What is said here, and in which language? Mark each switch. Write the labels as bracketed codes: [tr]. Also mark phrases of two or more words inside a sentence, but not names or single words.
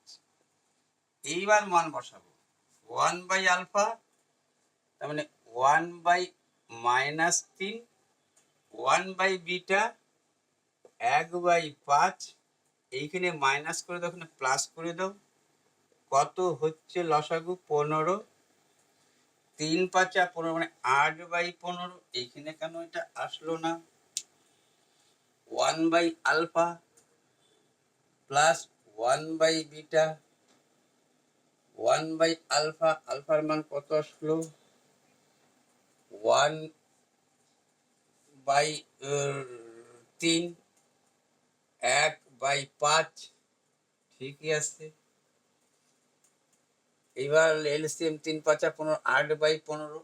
[bn] এইবার মান বসাবো, 1/α তার মানে 1/-3, 1/β 1/5। এইখানে মাইনাস করে দাও, এখানে প্লাস করে দাও, কত হচ্ছে লসাগু 15। 3 5 15 মানে 8/15। এইখানে কেন এটা আসলো না, 1/α প্লাস 1/β, 1/α, আলফার মান কত আসলো, 1/3, 1/5। ঠিকই আছে। এবার এলসিএম 3 5 15, 8/15।